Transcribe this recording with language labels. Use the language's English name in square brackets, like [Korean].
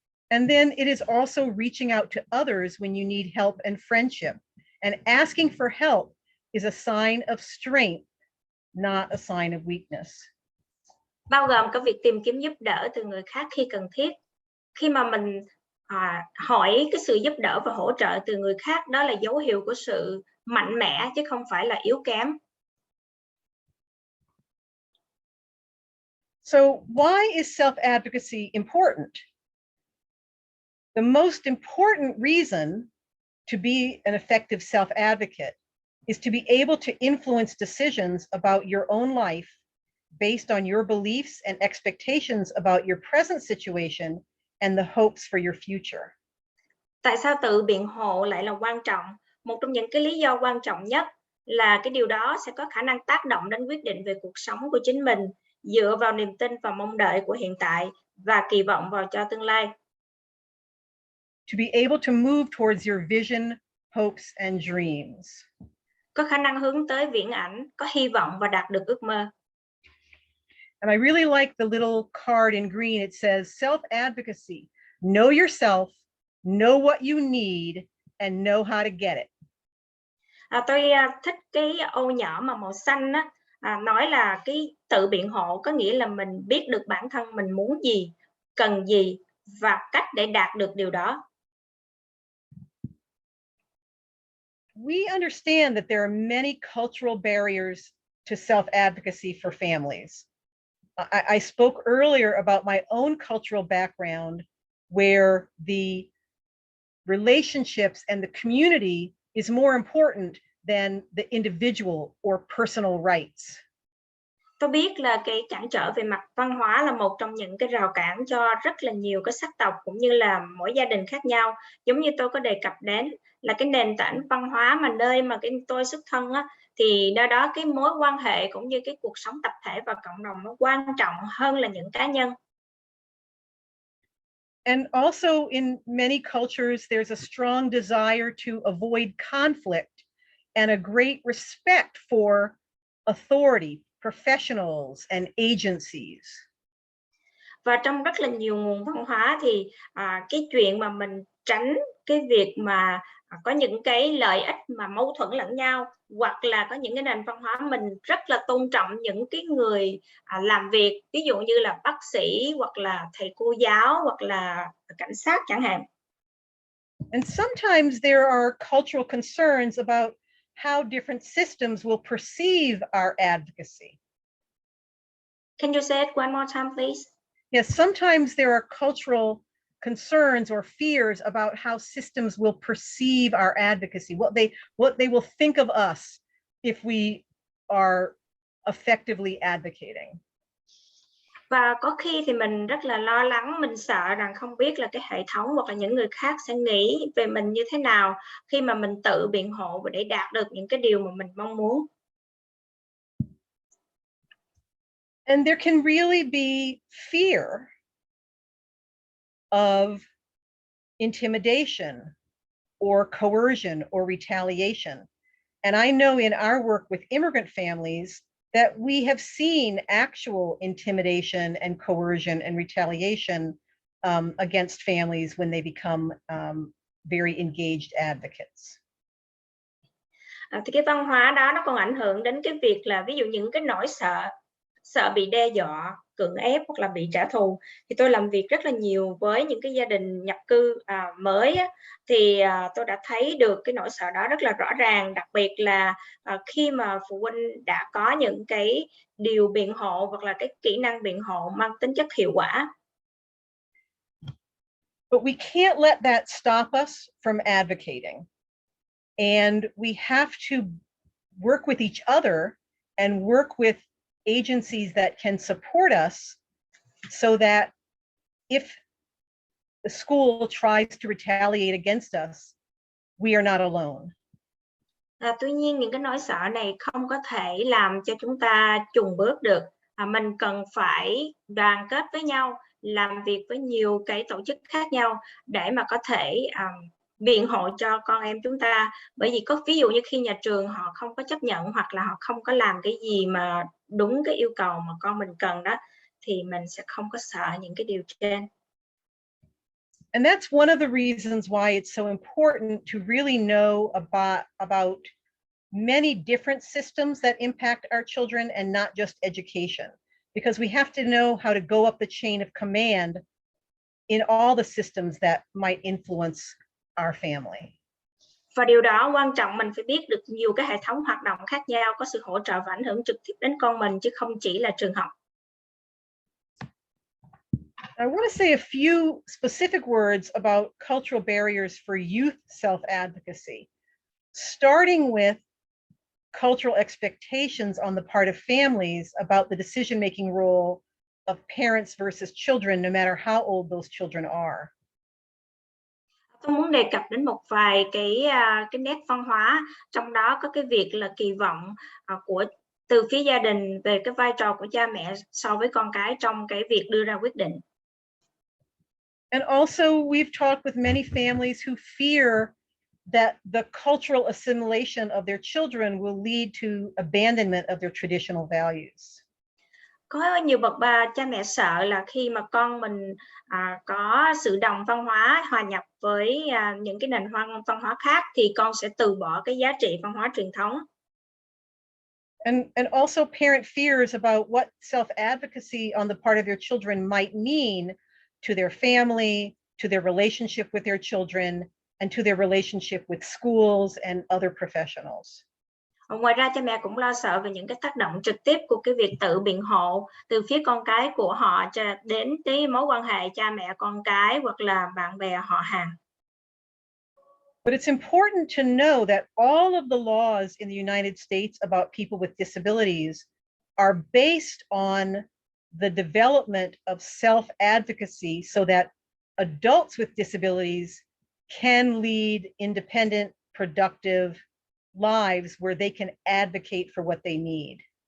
[English] And then it is also reaching out to others when you need help and friendship. And asking for help is a sign of strength, not a sign of weakness. [Vietnamese] Bao gồm cả việc tìm kiếm giúp đỡ từ người khác khi cần thiết. Khi mà mình hỏi cái sự giúp đỡ và hỗ trợ từ người khác, đó là dấu hiệu của sự mạnh mẽ chứ không phải là yếu kém. [English] So why is self-advocacy important? The most important reason to be an effective self-advocate is to be able to influence decisions about your own life based on your beliefs and expectations about your present situation and the hopes for your future. [Vietnamese] Tại sao tự biện hộ lại là quan trọng? Một trong những cái lý do quan trọng nhất là cái điều đó sẽ có khả năng tác động đến quyết định về cuộc sống của chính mình dựa vào niềm tin và mong đợi của hiện tại và kỳ vọng vào cho tương lai. [English] To be able to move towards your vision, hopes, and dreams. [Vietnamese] Có khả năng hướng tới viễn ảnh, có hy vọng và đạt được ước mơ. [English] And I really like the little card in green. It says self-advocacy. Know yourself, know what you need, and know how to get it. [Vietnamese] Tôi thích cái ô nhỏ mà màu xanh á, nói là cái tự biện hộ có nghĩa là mình biết được bản thân mình muốn gì, cần gì và cách để đạt được điều đó. [English] We understand that there are many cultural barriers to self-advocacy for families. I spoke earlier about my own cultural background where the relationships and the community is more important than the individual or personal rights. [Vietnamese] Tôi biết là cái cản trở về mặt văn hóa là một trong những cái rào cản cho rất là nhiều cái sắc tộc cũng như là mỗi gia đình khác nhau. Giống như tôi có đề cập đến là cái nền tảng văn hóa mà nơi mà cái tôi xuất thân á, thì nơi đó cái mối quan hệ cũng như cái cuộc sống tập thể và cộng đồng nó quan trọng hơn là những cá nhân. [English] And also in many cultures, there's a strong desire to avoid conflict and a great respect for authority, professionals, and agencies. [Vietnamese] Và trong rất là nhiều nguồn văn hóa thì cái chuyện mà mình tránh cái việc mà có những cái lợi ích mà mâu thuẫn lẫn nhau, hoặc là có những cái nền văn hóa mình rất là tôn trọng những cái người làm việc, ví dụ như là bác sĩ hoặc là thầy cô giáo hoặc là cảnh sát chẳng hạn. [English] And sometimes there are cultural concerns about how different systems will perceive our advocacy. Can you say it one more time, please? Yes, sometimes there are cultural concerns or fears about how systems will perceive our advocacy, what they will think of us if we are effectively advocating. [Vietnamese] Và có khi thì mình rất là lo lắng, mình sợ rằng không biết là cái hệ thống hoặc là những người khác sẽ nghĩ về mình như thế nào khi mà mình tự biện hộ và để đạt được những cái điều mà mình mong muốn. [English] And there can really be fear of intimidation or coercion or retaliation. And I know in our work with immigrant families that we have seen actual intimidation and coercion and retaliation against families when they become very engaged advocates. [Vietnamese] Thì cái văn hóa đó nó còn ảnh hưởng đến cái việc là ví dụ những cái nỗi sợ bị đe dọa, cưỡng ép hoặc là bị trả thù. Thì tôi làm việc rất là nhiều với những cái gia đình nhập cư mới á, thì tôi đã thấy được cái nỗi sợ đó rất là rõ ràng, đặc biệt là khi mà phụ huynh đã có những cái điều biện hộ hoặc là cái kỹ năng biện hộ mang tính chất hiệu quả. [English] But we can't let that stop us from advocating. And we have to work with each other and work with agencies that can support us so that if the school tries to retaliate against us, we are not alone. [Vietnamese] Tuy nhiên những cái nỗi sợ này không có thể làm cho chúng ta chùn bước được. Mình cần phải đoàn kết với nhau, làm việc với nhiều cái tổ chức khác nhau để mà có thể biện hộ cho con em chúng ta. Bởi vì có ví dụ như khi nhà trường họ không có chấp nhận hoặc là họ không có làm cái gì mà đúng cái yêu cầu mà con mình cần đó, thì mình sẽ không có sợ những cái điều trên. [English] And that's one of the reasons why it's so important to really know about many different systems that impact our children and not just education, because we have to know how to go up the chain of command in all the systems that might influence our family. [Vietnamese] Và điều đó quan trọng, mình phải biết được nhiều cái hệ thống hoạt động khác nhau có sự hỗ trợ và ảnh hưởng trực tiếp đến con mình chứ không chỉ là trường học. [English] I want to say a few specific words about cultural barriers for youth self-advocacy, starting with cultural expectations on the part of families about the decision-making role of parents versus children, no matter how old those children are. [Vietnamese] Tôi muốn đề cập đến một vài cái nét văn hóa, trong đó có cái việc là kỳ vọng từ phía gia đình về cái vai trò của cha mẹ so với con cái trong cái việc đưa ra quyết định. [English] And also, we've talked with many families who fear that the cultural assimilation of their children will lead to abandonment of their traditional values. [Vietnamese] Có nhiều bậc cha mẹ sợ là khi mà con mình có sự đồng văn hóa, hòa nhập với những cái nền văn hóa khác thì con sẽ từ bỏ cái giá trị văn hóa truyền thống. [English] And also parent fears about what self-advocacy on the part of their children might mean to their family, to their relationship with their children, and to their relationship with schools and other professionals. [Vietnamese] Ngoài ra cha mẹ cũng lo sợ về những cái tác động trực tiếp của cái việc tự biện hộ từ phía con cái của họ đến cái mối quan hệ cha mẹ con cái hoặc là bạn bè họ hàng. [English] But it's important to know that all of the laws in the United States about people with disabilities are based on the development of self-advocacy so that adults with disabilities can lead independent, productive lives where they can advocate for what they need.